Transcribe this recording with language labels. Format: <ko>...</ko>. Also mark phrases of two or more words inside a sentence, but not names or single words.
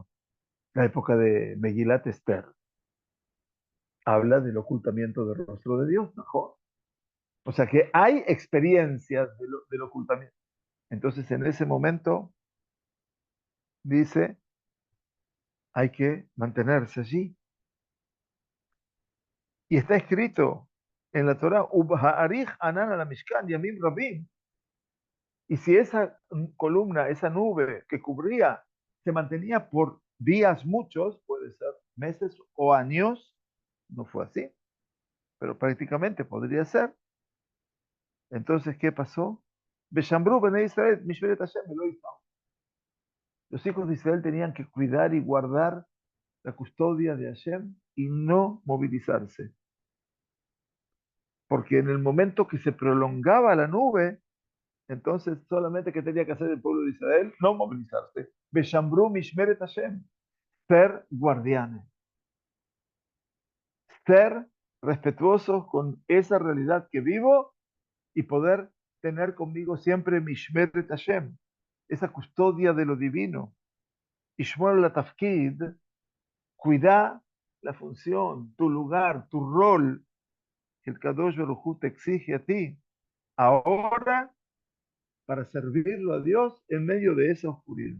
<es>La época de Megilat Esther habla del ocultamiento del rostro de Dios, mejor. O sea que hay experiencias del ocultamiento. Entonces en ese momento dice, hay que mantenerse allí. Y está escrito en la Torah,</es> <he>"ובהאריך הענן על המשכן ימים רבים".</he> <es>Y si esa columna, esa nube que cubría, se mantenía por días muchos, puede ser meses o años, no fue así, pero prácticamente podría ser. Entonces, ¿qué pasó?</es> <he>ושמרו בני ישראל משמרת השם</he> <es>lo hizo. Los hijos de Israel tenían que cuidar y guardar la custodia de Hashem y no movilizarse. Porque en el momento que se prolongaba la nube, entonces solamente que tenía que hacer el pueblo de Israel, no movilizarse.</es> <he>ושמרו משמרת השם,</he> <es>ser guardianes, ser respetuosos con esa realidad que vivo y poder tener conmigo siempre</es> <he>משמרת השם,</he> <es>esa custodia de lo divino.</es> <he>ישמור לתפקיד,</he> <es>cuida la función, tu lugar, tu rol que el</es> <he>קדוש ברוך הוא</he> <es>te exige a ti ahora para servirlo a Dios en medio de esa oscuridad.</es>